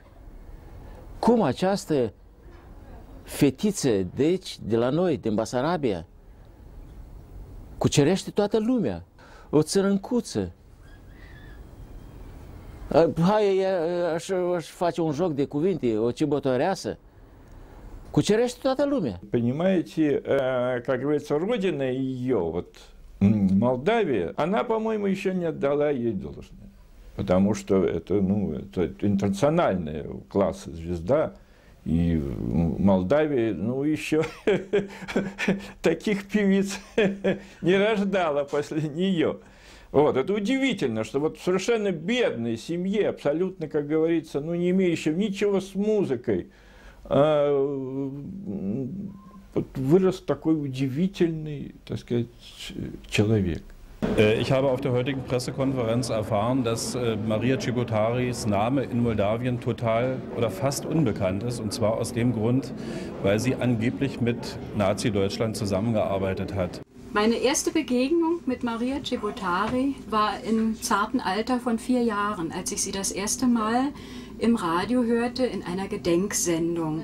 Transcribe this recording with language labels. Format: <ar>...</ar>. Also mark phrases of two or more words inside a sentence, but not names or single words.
<ro>Cum această fetiță, deci, de la noi, din Basarabia, cucerește toată lumea. O țărâncuță. Hai, aș face un joc de cuvinte, o cibotoreasă. Cuceреște toată lumea.</ro> <ru>Понимаете, как говорится, родина ее, вот Молдавия, она, по-моему, еще не отдала ей должное. Потому что это, ну, это интернациональная класса звезда. И в Молдавии, ну, еще таких певиц не рождала после нее. Вот, это удивительно, что вот в совершенно бедной семье, абсолютно, как говорится, ну, не имеющей ничего с музыкой, вот вырос такой удивительный, так сказать, человек.</ru> <de>Ich habe auf der heutigen Pressekonferenz erfahren, dass Maria Cibotaris Name in Moldawien total oder fast unbekannt ist. Und zwar aus dem Grund, weil sie angeblich mit Nazi-Deutschland zusammengearbeitet hat. Meine erste Begegnung mit Maria Cibotari war im zarten Alter von 4 Jahren, als ich sie das erste Mal im Radio hörte in einer Gedenksendung.</de>